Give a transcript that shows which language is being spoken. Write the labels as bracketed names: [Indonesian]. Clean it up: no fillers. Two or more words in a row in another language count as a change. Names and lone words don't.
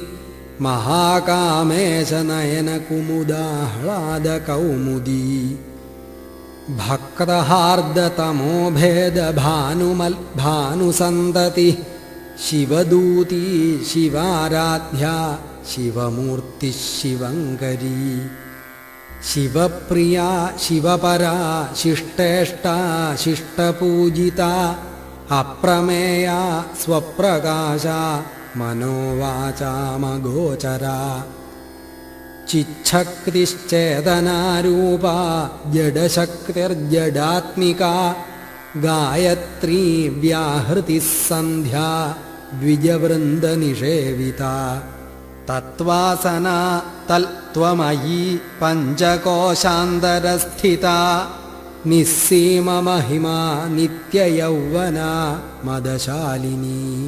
[Sanskrit] महाकामेशनयनकुमुदाह्लादकौमुदी भक्तहार्दतमोभेदभानुसन्ततिः शिवदूती शिवाराध्या शिवमूर्तिः शिवङ्करी शिवप्रिया शिवपरा शिष्टेष्टा शिष्टपूजिता अप्रमेया स्वप्रकाशा മനോവാചാമഗോചരാ ചിച്ഛക്തിശ്ചേതനാരൂപാ ജഡശക്തിർജഡാത്മികാ ഗായത്രീ വ്യാഹൃതിഃ സന്ധ്യാ ദ്വിജവൃന്ദനിഷേവിതാ തത്വാസനാ തൽത്വമയീ പഞ്ചകോശാന്തരസ്ഥിതാ നിസ്സീമമഹിമാ നിത്യയൗവനാ മദശാലിനി